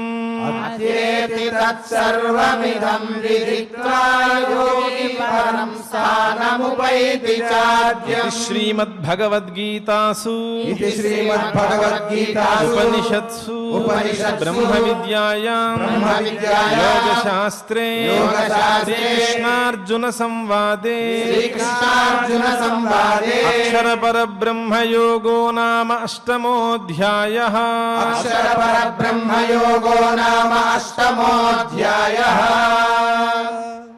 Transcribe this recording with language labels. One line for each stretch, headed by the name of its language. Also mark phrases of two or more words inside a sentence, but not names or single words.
Sanskrit: అత్యేతి తత్సర్వమిదం విదిత్వా యోగి పరం స్థానముపైతి చాద్యం శ్రీమద్భగవద్గీతాసు ఇది శ్రీమద్భగవద్గీతాసు ఉపనిషత్సు బ్రహ్మ విద్యాయాం యోగశాస్త్రే శ్రీకృష్ణార్జున సంవాదే శ్రీకృష్ణార్జున సంవాదే అక్షర పరబ్రహ్మ యోగో నామ అష్టమోऽధ్యాయః అక్షర పరబ్రహ్మ యోగో నామ అష్టమోऽధ్యాయః